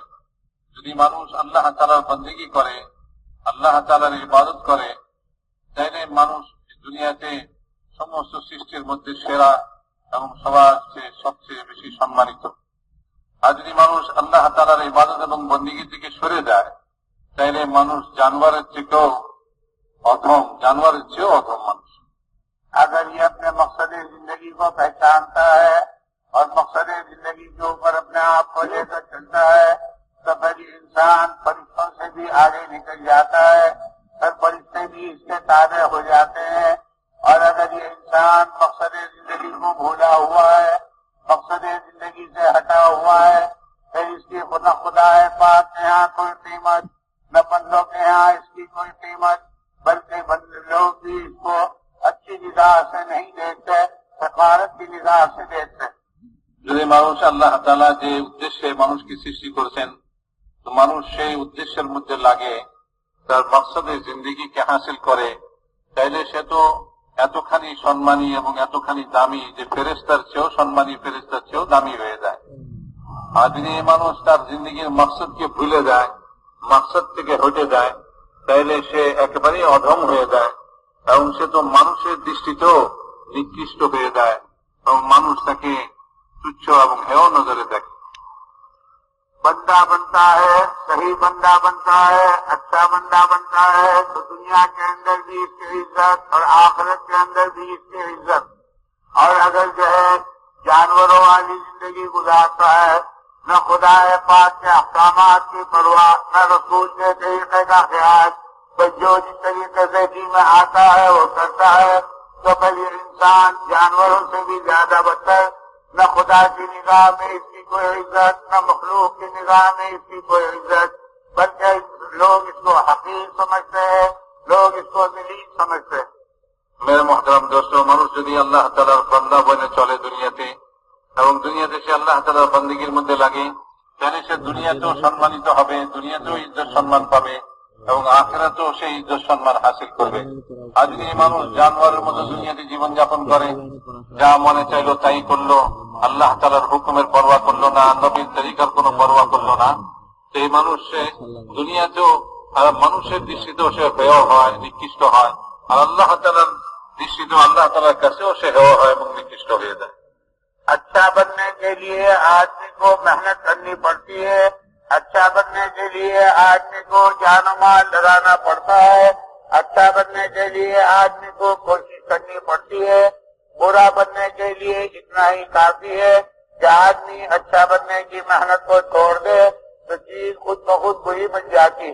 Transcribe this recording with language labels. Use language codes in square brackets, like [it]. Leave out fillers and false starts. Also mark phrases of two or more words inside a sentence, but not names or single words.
[bn] যদি মানুষ আল্লাহ তাআলার বন্দেগী করে, আল্লাহ তাআলার ইবাদত করে, তাহলে মানুষ দুনিয়াতে সমস্ত সৃষ্টির মধ্যে সেরা এবং সবার চেয়ে সবচেয়ে বেশি সম্মানিত. আর যদি মানুষ আল্লাহ তাআলার ইবাদত এবং বন্দেগী থেকে সরে যায়, তাহলে মানুষ জানোয়ারের থেকেও অধম, জানোয়ারের চেয়েও অধম মানুষ. [ur] اگر یہ اپنے مقصد زندگی کو پہچانتا ہے اور مقصد زندگی کے اوپر اپنے آپ کو لے کر چلتا ہے تو پھر انسان فرشتوں سے بھی آگے نکل جاتا ہے، پھر فرشتے بھی اس کے تابع ہو جاتے ہیں. اور اگر یہ انسان مقصد زندگی کو بھولا ہوا ہے، مقصد زندگی سے ہٹا ہوا ہے، پھر اس کی نہ خدا پاک کے یہاں کوئی قیمت، نہ بندوں کے یہاں اس کی کوئی قیمت، بلکہ لوگ بھی اس کو اچھی نگاہ سے نہیں دیکھتے، حقارت کی نگاہ سے دیکھتے. [bn] যদি মানুষ আল্লাহ তাআলা যে উদ্দেশ্যে মানুষকে সৃষ্টি করেছেন, তো মানুষ সেই উদ্দেশ্যের মধ্যে লাগে, তার মকসদে জিন্দেগিকে হাসিল করে, তাইলে সে তো এতখানি সম্মানী এবং এতখানি দামি যে ফেরেশতার চেয়েও সম্মানী, ফেরেশতার চেয়েও দামি হয়ে যায়. আর যদি মানুষ তার জিন্দেগির মকসদকে ভুলে যায়, মকসদ থেকে হটে যায়, তাইলে সে একেবারেই অধম হয়ে যায় এবং সে তো মানুষের দৃষ্টিতেও নিকৃষ্ট হয়ে যায় এবং মানুষ তাকে তুচ্ছ এবং হেয় নজরে দেখে. [ur] بندہ بنتا ہے، صحیح بندہ بنتا ہے، اچھا بندہ بنتا ہے تو دنیا کے اندر بھی اس کی عزت اور آخرت کے اندر بھی اس کی عزت. اور اگر جو ہے جانوروں والی زندگی گزارتا ہے، نہ خدا پاک کے احکامات کی پرواہ، نہ رسول کے طریقے کا خیال، بس جو جس طریقے سے جی میں آتا ہے وہ کرتا ہے، تو پھر یہ انسان جانوروں سے بھی زیادہ بدتر. نہ خدا کی نگاہ میں اس کی کوئی عزت، نہ مخلوق کی نگاہ میں اس کی کوئی عزت، بلکہ لوگ اس کو حقیر سمجھتے ہیں، لوگ اس کو ذلیل سمجھتے ہیں. میرے محترم دوست, [bn] মানুষ যদি আল্লাহ তাআলার বান্দা বনে চলে দুনিয়াতে এবং দুনিয়াতে সে আল্লাহ তাআলার বন্দেগীর মধ্যে লাগে, তাহলে সে দুনিয়াতেও সম্মানিত হবে, দুনিয়াতেও ইজ্জত সম্মান পাবে এবং আখিরাতেও সেই ইজ্জত সম্মান হাসিল করবে. আর যদি মানুষ জানোয়ারের মতো দুনিয়াতে জীবনযাপন করে, যা মনে চাইলো তাই করলো, আল্লাহ তাআলার হুকুমের পরোয়া করলো না, নবীর তরিকার কোনো পরোয়া করলো না, তো এই মানুষ সে দুনিয়াতেও মানুষের দৃষ্টিতেও সে হেয় হয়, নিকৃষ্ট হয়, আর আল্লাহ তাআলার দৃষ্টিতেও আল্লাহ তাআলার কাছেও সে হেয় হয় এবং নিকৃষ্ট হয়ে যায়. [ur] اچھا بننے کے لیے آدمی کو محنت کرنی پڑتی ہے، اچھا بننے کے لیے آدمی کو جان و مال لگانا پڑتا ہے، اچھا بننے کے لیے آدمی کو کوشش کرنی پڑتی ہے. برا بننے کے لیے اتنا ہی کافی ہے کہ آدمی اچھا بننے کی محنت کو چھوڑ دے تو چیز خود بخود وہی بن جاتی.